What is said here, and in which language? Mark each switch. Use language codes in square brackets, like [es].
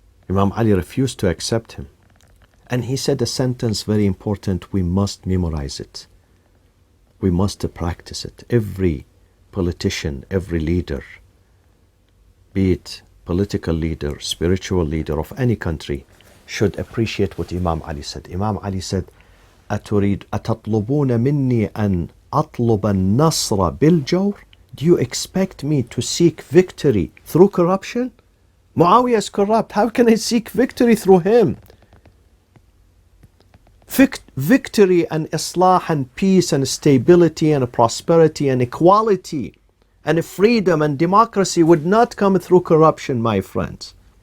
[en] Imam Ali refused to accept him. And he said a sentence very important, we must memorize it. We must practice it. Every politician, every leader, be it political leader, spiritual leader of any country, should appreciate what Imam Ali said. Imam Ali said, [ar] أتطلبون مني أن أطلب النصر بالجور? [en] Do you expect me to seek victory through corruption? Muawiyah is corrupt. How can I seek victory through him? Victory and islah and peace and stability and prosperity and equality and freedom and democracy would not come through corruption, my friends.